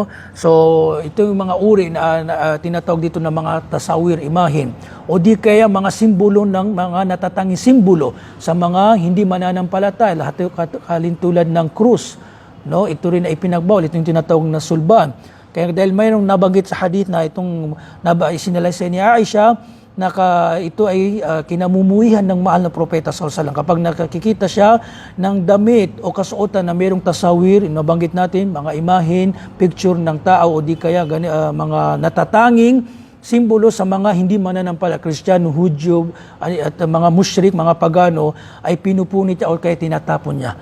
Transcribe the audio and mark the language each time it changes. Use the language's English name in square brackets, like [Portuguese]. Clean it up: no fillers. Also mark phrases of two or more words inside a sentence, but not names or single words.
[Filipino] So ito yung mga uri na tinatawag dito na mga tasawir, imahin o di kaya mga simbolo ng mga natatanging simbolo sa mga hindi mananampalataya, lahat tulad ng krus, no? Ito rin ay pinagbawal, ito yung tinatawag na sulban. Kaya dahil mayroong nabanggit sa hadith na itong sinalaysay ni Aisha na ito ay kinamumuhihan ng mahal na propeta [Arabic] صلى الله عليه وسلم. [Filipino] Kapag nakikita siya ng damit o kasuotan na mayroong tasawir, nabanggit natin, mga imahin, picture ng tao o di kaya mga natatanging simbolo sa mga hindi mananampalataya, Kristiyano, Hudyo, at mga musyrik, mga pagano, ay pinupunit niya o kaya tinatapon niya.